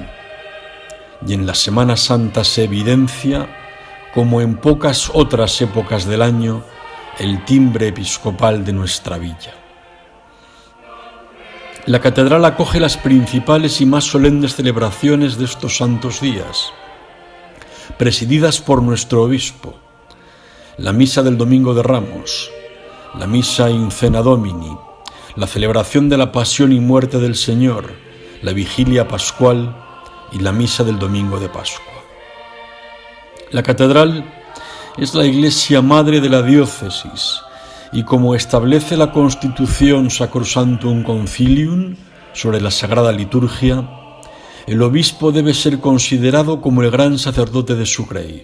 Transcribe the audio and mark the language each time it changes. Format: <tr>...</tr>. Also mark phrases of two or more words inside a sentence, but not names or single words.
<es>Y en la Semana Santa se evidencia, como en pocas otras épocas del año, el timbre episcopal de nuestra villa. La catedral acoge las principales y más solemnes celebraciones de estos santos días, presididas por nuestro obispo: la misa del Domingo de Ramos, la misa</es> <la>in cena Domini,</la> <es>la celebración de la pasión y muerte del Señor, la vigilia pascual y la misa del Domingo de Pascua. La catedral es la iglesia madre de la diócesis, y como establece la Constitución Sacrosanctum Concilium sobre la Sagrada Liturgia, el obispo debe ser considerado como el gran sacerdote de su grey.</es>